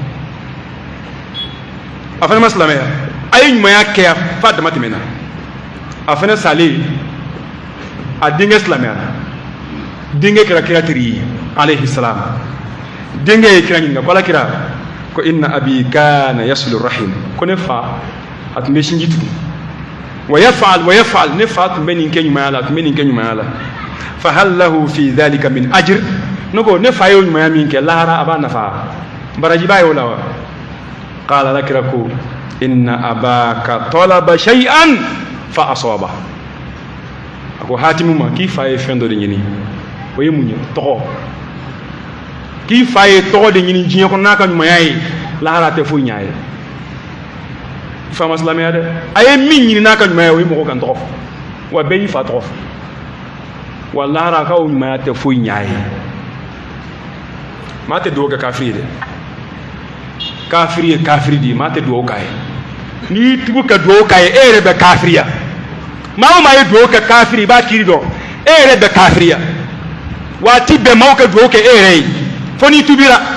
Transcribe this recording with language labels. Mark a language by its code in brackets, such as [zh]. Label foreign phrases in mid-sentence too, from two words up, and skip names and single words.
[bm] a fana ma silamɛya a ye ɲumanya kɛ f'a dama tɛmɛna a fana salen a denkɛ silamɛyara denkɛ kɛra kira teri ye [ar] عليه السلام [bm] denkɛ ye kira ɲininka ko alakira ko inna [ar] أبي كان يصل الرحم [bm] ko ne fa a tun bɛ sinji tugun [ar] ويفعل [bm] ne fa tun bɛ nin kɛ ɲumanya la a tun bɛ nin kɛ ɲumanya la [ar] فهل له في ذلك من أجر [bm] ne ko ne fa ye ɲumanya min kɛ lahara a b'a nafa baraji b'a ye o la [ar] وقال [bm] alakira ko [ar] إن أباك طلب شيئا فأصاب [bm] a ko Hatimu ma k'i fa ye fɛn dɔ de ɲini o ye mun ye tɔgɔ k'i fa ye tɔgɔ de ɲini diɲɛ kɔnɔ n'a ka ɲumanya ye lahara tɛ foyi ɲ'a ye i fa ma silamɛya dɛ a ye min ɲini n'a ka ɲumanya ye o ye mɔgɔ kan tɔgɔ fɔ wa bɛɛ y'i fa tɔgɔ fɔ wa lahara k'o ɲumanya tɛ foyi ɲ'a ye maa tɛ dugawu kɛ kafiri ye dɛ kafiri ye kafiri de ye maa tɛ dugawu k'a ye n'i tigiw ka dugawu k'a ye e yɛrɛ bɛ kafiriya maa o maa ye dugawu kɛ kafiri i b'a kiri dɔn e yɛrɛ bɛ kafiriya waati bɛɛ maaw ka dugawu kɛ e yɛrɛ ye fo n'i tubira